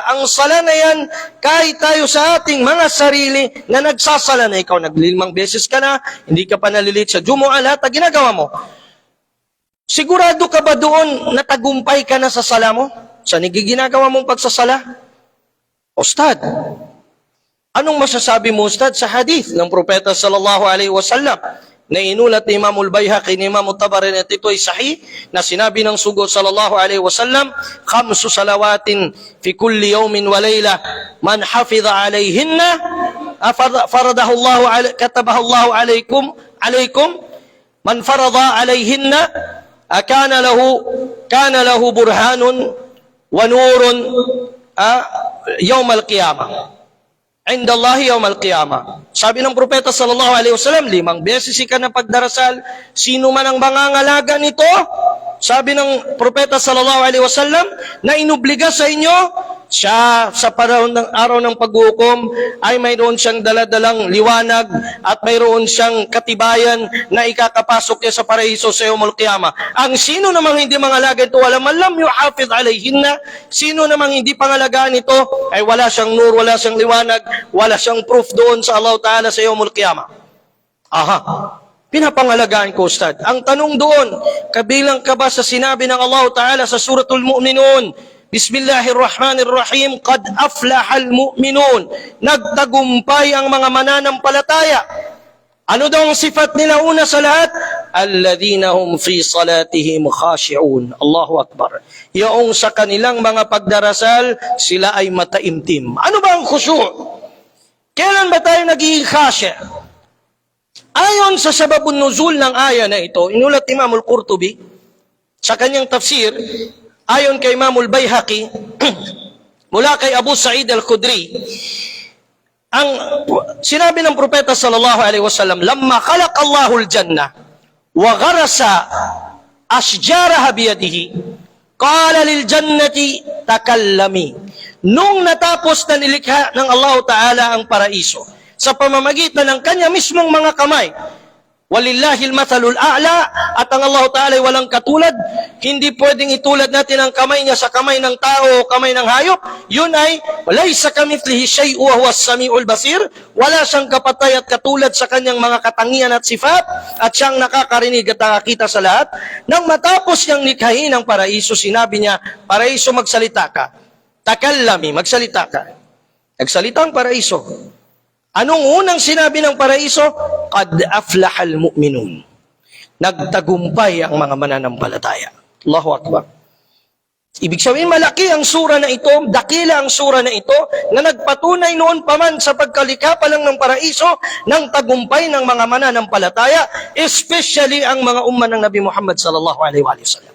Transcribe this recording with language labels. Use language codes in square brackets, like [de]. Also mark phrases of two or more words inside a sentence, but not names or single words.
[tl] Ang sala na yan, kahit tayo sa ating mga sarili na nagsasala na, ikaw 5 beses ka na, hindi ka pa nalilit sa Jumu'ah, lahat na ginagawa mo. Sigurado ka ba doon na tagumpay ka na sa sala mo? Sa ginagawa mong pagsasala? Ustad, anong masasabi mo, Ustad, sa hadith ng Propeta [ar] صلى الله عليه وسلم [tl] na inulat ni Imam al-Bayhaqi ni Imam al-Tabari at ito'y sahih na sinabi ng sugod [ar] صلى الله عليه وسلم 5 صلوات في كل يوم وليلة من حافظ عليهن فرضه الله كتبه الله عليكم من فرط عليهن كان له برهان ونور يوم القيامة. عند الله يوم القيامة. [tl] Sabi ng Propeta [ar] صلى الله عليه وسلم, [tl] 5 beses ka na pagdarasal, sino man ang mangangalaga nito, sabi ng Propeta [ar] صلى الله عليه وسلم, [tl] na inubliga sa inyo, siya sa panahon ng araw ng paghukom ay mayroon siyang daladalang liwanag at mayroon siyang katibayan na ikakapasok niya sa paraiso sa [ar] يوم القيامة. [tl] Ang sino namang hindi mangalaga ito, [ar] ولا من لم يحافظ عليهن, [tl] sino namang hindi pangalagaan ito, ay wala siyang nur, wala siyang liwanag, wala siyang proof doon sa Allah Ta'ala sa [ar] يوم القيامة. [tl] Aha, pinapangalagaan ko, Ustad. Ang tanong doon, kabilang ka ba sa sinabi ng Allah Ta'ala sa Suratul Mu'minun, [ar] بسم الله الرحمن الرحيم قد أفلح المؤمنون. [tl] Nagtagumpay ang mga mananampalataya. Ano daw ang sifat nila una sa lahat? [ar] الذين هم في صلاتهم خاشعون. الله أكبر. [tl] Yung sa kanilang mga pagdarasal, sila ay mataimtim. Ano ba ang khushu'? Kailan ba tayo nagiging khashi'? Ayon sa [ar] سبب النزول [tl] ng aya na ito, inulat Imam al-Qurtubi sa kanyang tafsir, ayon kay Imam al-Bayhaqi, mula kay Abu Sa'id al-Khudri, ang sinabi ng Propeta [ar] صلى الله عليه وسلم لما خلق الله الجنة وغرس أشجارها بيده قال للجنة تكلمي. [tl] Nung natapos na nilikha ng Allah Ta'ala ang paraiso, sa pamamagitan ng kanya mismong mga kamay, [ar] ولله المثل الأعلى, [tl] at ang Allah Ta'ala ay walang katulad, hindi pwedeng itulad natin ang kamay niya sa kamay ng tao o kamay ng hayop. Yun ay [ar] وليس كمثله شيء وهو السميع البصير, [tl] wala siyang kapatay at katulad sa kanyang mga katangian at sifat, at siyang nakakarinig at nakakita sa lahat. Nang matapos niyang likhain ang paraiso, sinabi niya, paraiso, magsalita ka. Takallami, magsalita ka. Nagsalita ang paraiso. Anong unang sinabi ng paraiso? [ar] قد أفلح المؤمنون. [tl] Nagtagumpay ang mga mananampalataya. [ar] الله أكبر. [tl] Ibig sabihin, malaki ang sura na ito, dakila ang sura na ito, na nagpatunay noon pa man sa pagkalikha pa lang ng paraiso ng tagumpay ng mga mananampalataya, especially ang mga umma ng Nabi Muhammad [ar] صلى الله عليه وسلم.